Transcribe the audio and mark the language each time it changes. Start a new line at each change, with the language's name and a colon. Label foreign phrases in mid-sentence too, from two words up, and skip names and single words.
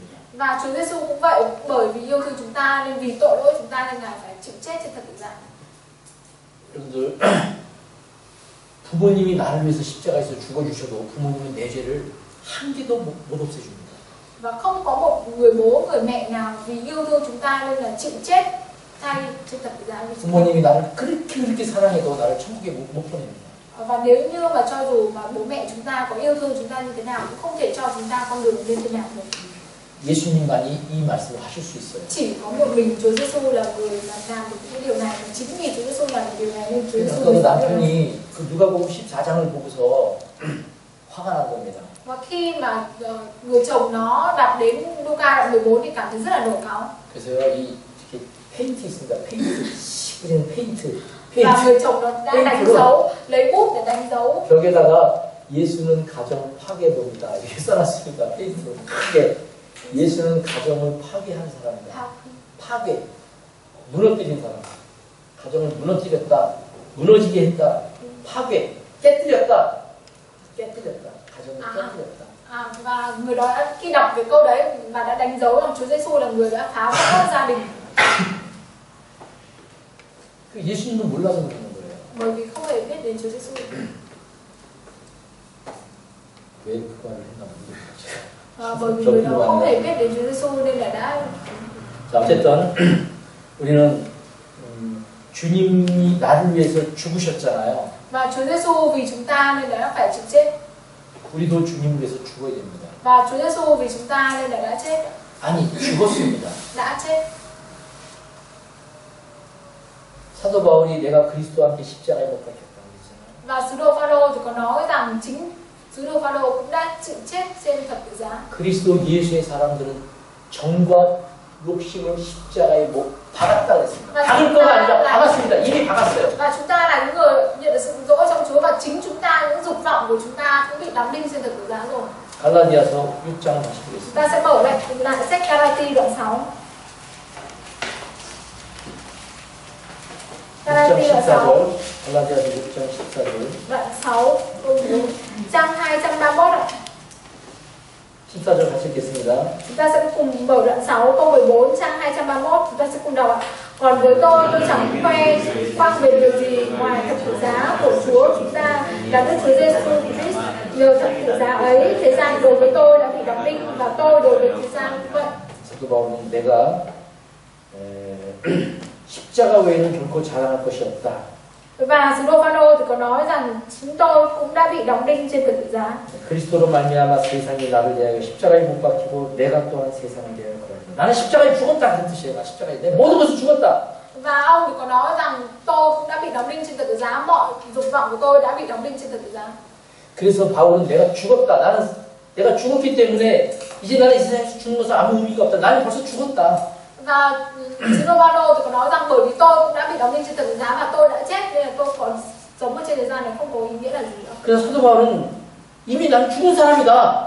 Vietnamese: Và Chúa Giêsu cũng vậy, bởi vì yêu thương chúng ta nên vì tội lỗi chúng ta nên Ngài phải chịu chết trên thập tự giá.
Korean: 여러분들 부모님이 나를 위해서 십자가에서 죽어주셔도 부모님은 내 죄를 한 개도 못 없애줍니다.
Vietnamese: Và không có một người bố, người mẹ nào vì yêu thương chúng ta nên là chịu chết thay trên thập tự giá vì chúng ta.
Korean: 부모님이 나를 그렇게 사랑해도 나를 천국에 못 보냅니다.
Vietnamese: Và nếu như mà cho dù mà bố mẹ chúng ta có yêu thương chúng ta như thế nào cũng không thể cho chúng ta con đường lên thiên đàng được.
Korean: 예수님만이 이 말씀을 하실 수 있어요.
Vietnamese: Chỉ có một mình Chúa Giêsu là người mà làm được cái điều này, và chính vì Chúa Giêsu làm được điều này nên Chúa Giêsu
Korean: 그
Vietnamese: mới nói điều này.
Korean: 남편이 그 누가복음 14장을 보고서 화가 난 겁니다.
Vietnamese: Và khi mà người chồng nó đọc đến Luca đoạn 14 thì cảm thấy rất là nổi cáu.
Korean: 그래서요 이렇게 페인트 있습니다. 페인트 씩 그리는 페인트.
Vietnamese: Và người chồng nó đã đánh dấu, lấy bút để đánh dấu.
Korean: 벽에다가 예수는 가정 파괴범이다 이렇게 써놨습니다. 페인트로 크게. 예수는 가정을 파괴한 사람이다. 파괴, 무너뜨린 사람. 가정을 무너뜨렸다, 무너지게 했다, 파괴, 깨뜨렸다. 가정을 깨뜨렸다.
Vietnamese: Và người đó đã, khi đọc cái câu đấy và đã đánh dấu rằng Chúa Giêsu là người đã phá vỡ gia đình.
Korean: 그 예수님은 몰라서 그러는 거예요.
Vietnamese: Bởi vì không hề biết đến Chúa Giêsu.
Korean: 왜 그 말을 했나 모르겠어요.
Vietnamese: Bởi vì người đó không hề biết đến Chúa Giêsu nên là đã.
Korean: 자, 어쨌든 우리는 주님이 나를 위해서 죽으셨잖아요.
Vietnamese: Và Chúa Giêsu vì chúng ta nên là đã phải chịu chết.
Korean: 우리도 주님을 위해서 죽어야 됩니다.
Vietnamese: Và Chúa Giêsu vì chúng ta nên là đã chết.
Korean: 아니, 죽었습니다.
Vietnamese: Đã chết.
Korean: 사도 바울이 내가 그리스도와 함께 십자가에 못 박혔다고 했잖아요.
Vietnamese: Và sứ đồ Phaolô thì có nói rằng chính sứ đồ Phaolô cũng đã chịu chết trên thập tự giá.
Korean: 그리스도 예수의 사람들은 정과 욕심을 십자가에 못 박았다 그랬습니다. 박을 거가 아니라 박았습니다. 이미 박았어요.
Vietnamese: Và chúng ta là những người nhận được sự dỗ trong Chúa và chính chúng ta, những dục vọng của chúng ta cũng bị đóng đinh trên thập tự giá rồi.
Korean: 갈라디아서 6장을 다시 보겠습니다.
Vietnamese: Chúng ta sẽ mở lại sách Galati đoạn 6. Galati đoạn 6.
Korean: 갈라디아서 6장 14절.
Vietnamese: Đoạn 6 câu 4. Trang 231 ạ.
Korean: 14절 같이 읽겠습니다.
Vietnamese: Chúng ta sẽ cùng mở đoạn 6 câu 14 trang 231, chúng ta sẽ cùng đọc ạ. Còn với tôi chẳng khoe khoang về điều gì ngoài thập tự giá của Chúa chúng ta là Đức Chúa Giêsu Christ. Nhờ thập tự giá ấy, thế gian đối với tôi đã bị đóng đinh và tôi đối với thế gian cũng vậy.
Korean: 사도 바울은 내가 십자가 외에는 결코 자랑할 것이 없다.
Vietnamese: Và sứ đồ Phaolô thì có nói rằng chúng tôi cũng đã bị đóng đinh trên thập tự giá.
Korean: 그리스도로 말미암아 세상이 나를 대하여 십자가에 못 박히고 내가 또한 세상을 대하여 그러다. 나는 십자가에 죽었다 그 뜻이에요. 나 십자가에 내 모든 것을 죽었다.
Vietnamese: Và ông thì có nói rằng tôi cũng đã bị đóng đinh trên thập tự giá, mọi dục vọng của tôi đã bị đóng đinh trên thập tự giá.
Korean: 그래서 바울은 내가 죽었다. 나는 내가 죽었기 때문에 이제 나는 이 세상에서 죽는 것은 아무 의미가 없다. 나는 벌써 죽었다.
Vietnamese: Và sứ đồ Phaolô thì có nói rằng bởi vì tôi cũng đã bị đóng đinh trên thập tự giá và tôi đã chết nên là tôi còn sống ở trên thế gian này không có ý nghĩa là gì nữa.
Korean: 그래서 사도 바울은 이미 난 죽은 사람이다.